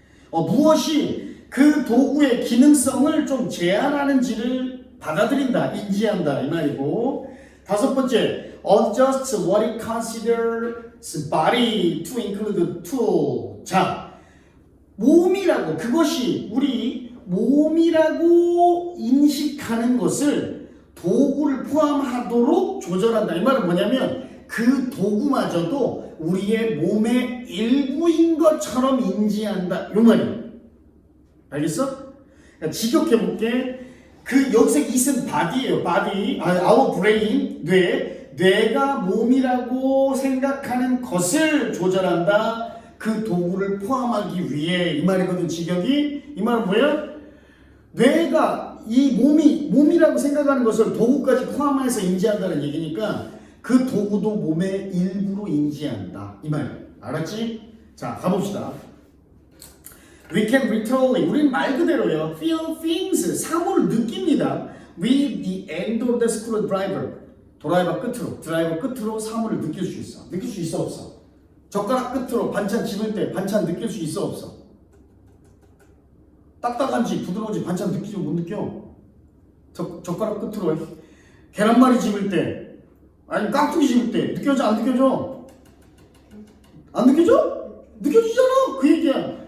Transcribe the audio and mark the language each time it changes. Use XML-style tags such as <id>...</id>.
<ko>무엇이 그 도구의 기능성을 좀 제한하는지를 받아들인다, 인지한다 이 말이고.</ko> <en>5번째, adjust what it considers body to include the tool.</en> <ko>자, 몸이라고, 그것이 우리 몸이라고 인식하는 것을 도구를 포함하도록 조절한다. 이 말은 뭐냐면 그 도구마저도 우리의 몸의 일부인 것처럼 인지한다. 이 말이에요. 알겠어? 그러니까 직역해볼게. 그 여기서 it은 body예요. body, our brain, 뇌가 몸이라고 생각하는 것을 조절한다. 그 도구를 포함하기 위해 이 말이거든. 직역이. 이 말은 뭐예요? 뇌가 이 몸이라고 생각하는 것을 도구까지 포함해서 인지한다는 얘기니까 그 도구도 몸의 일부로 인지한다. 이 말이에요. 알았지? 자, 가봅시다.</ko> <en>We can literally,</en> <ko>우린 말 그대로요.</ko> <en>feel things,</en> <ko>사물을 느낍니다.</ko> <en>With the end of the screwdriver.</en> <ko>드라이버 끝으로 사물을 느낄 수 있어. 느낄 수 있어 없어? 젓가락 끝으로 반찬 집을 때 반찬 느낄 수 있어 없어? 딱딱한지 부드러운지 반찬 느끼지 못 느껴? 젓가락 끝으로 계란말이 집을 때 아니 깍두기 집을 때 느껴져 안 느껴져? 안 느껴져? 느껴지잖아. 그 얘기야.</ko>